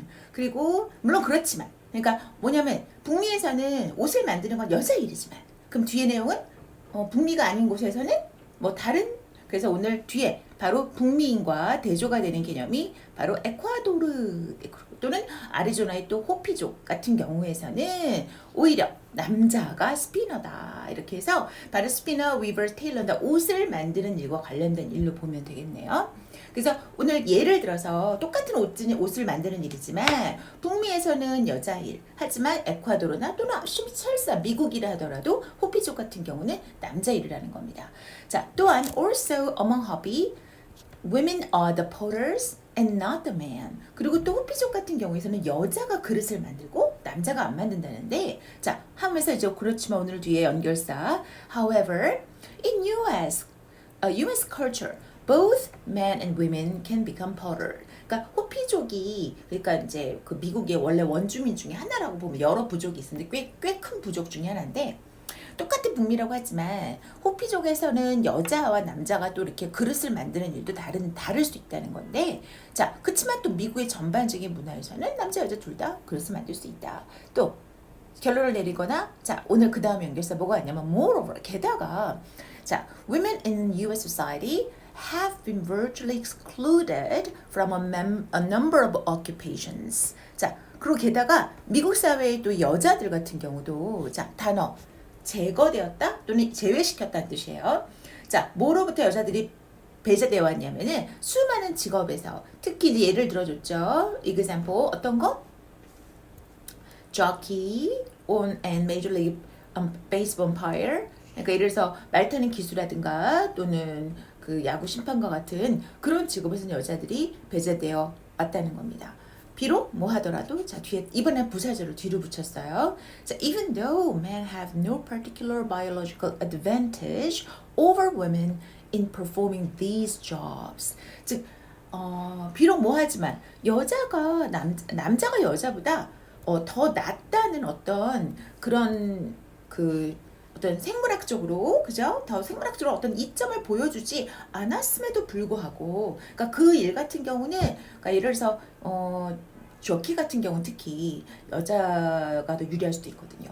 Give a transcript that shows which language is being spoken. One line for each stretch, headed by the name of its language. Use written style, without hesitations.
Korean: 그리고 물론 그렇지만 그러니까 뭐냐면 북미에서는 옷을 만드는 건 여자 일이지만 그럼 뒤에 내용은 북미가 아닌 곳에서는 뭐 다른 그래서 오늘 뒤에 바로 북미인과 대조가 되는 개념이 바로 에콰도르 또는 아리조나의 또 호피족 같은 경우에서는 오히려 남자가 스피너다 이렇게 해서 바로 스피너, 위버, 테일러다 옷을 만드는 일과 관련된 일로 보면 되겠네요. 그래서 오늘 예를 들어서 똑같은 옷을 만드는 일이지만 북미에서는 여자 일 하지만 에콰도르나 또는 설사 미국이라 하더라도 호피족 같은 경우는 남자 일이라는 겁니다. 자 또한
English: also among Hopi women are the potters and not the man.
Korean: 그리고 또 호피족 같은 경우에서는 여자가 그릇을 만들고 남자가 안 만든다는데 자 하면서 이제 그렇지만 오늘 뒤에 연결사
English: however in US culture both men and women can become potter.
Korean: 그러니까 호피족이 그러니까 이제 그 미국의 원래 원주민 중에 하나라고 보면 여러 부족이 있는데 꽤 큰 부족 중에 하나인데 똑같은 북미라고 하지만 호피족에서는 여자와 남자가 또 이렇게 그릇을 만드는 일도 다를 수 있다는 건데 자 그렇지만 또 미국의 전반적인 문화에서는 남자 여자 둘 다 그릇을 만들 수 있다. 또 결론을 내리거나 자 오늘 그 다음 연결사 뭐가 있냐면
English: moreover
Korean: 게다가 자
English: women in US society have been virtually excluded from a number of occupations.
Korean: 자 그리고 게다가 미국 사회의 또 여자들 같은 경우도 자 단어 제거되었다 또는 제외시켰다는 뜻이에요. 자, 뭐로부터 여자들이 배제되어 왔냐면은 수많은 직업에서 특히 이제 예를 들어줬죠. example 어떤 거?
English: jockey on and major league baseball umpire.
Korean: 그러니까 예를 들어서 말 타는 기수라든가 또는 그 야구 심판과 같은 그런 직업에서는 여자들이 배제되어 왔다는 겁니다. 비록 뭐 하더라도 자 뒤에 이번엔 부사절을 뒤로 붙였어요.
English: 자, even though men have no particular biological advantage over women in performing these jobs.
Korean: 즉 비록 뭐하지만 여자가 남자가 여자보다 더 낫다는 어떤 그런 그 어떤 생물학적으로 그죠? 더 생물학적으로 어떤 이점을 보여주지 않았음에도 불구하고 그러니까 그 일 같은 경우는 그러니까 예를 들어서 조키 같은 경우는 특히 여자가 더 유리할 수도 있거든요.